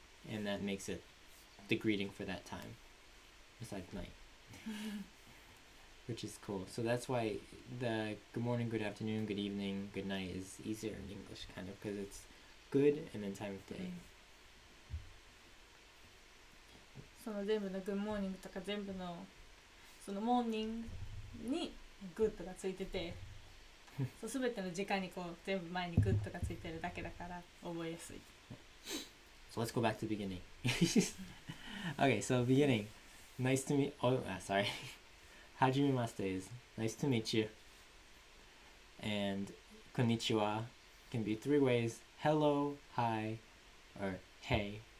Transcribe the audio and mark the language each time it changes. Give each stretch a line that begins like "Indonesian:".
English: And that makes it the greeting for that time, besides night. Which is cool. So that's why the good morning, good afternoon, good evening, good night is easier in English, kind of, because it's good and then time of day.
Japanese: その全部の
English: Good morning
Japanese: とか全部のそのモーニングに Good がついててそう全ての時間にこう全部前に Good がついてるだけだから覚えやすい
English: So let's go back to the beginning. Okay, so beginning. Nice to meet. Sorry. Hajimemashite is nice to meet you. And konnichiwa can be 3 ways: hello, hi, or hey.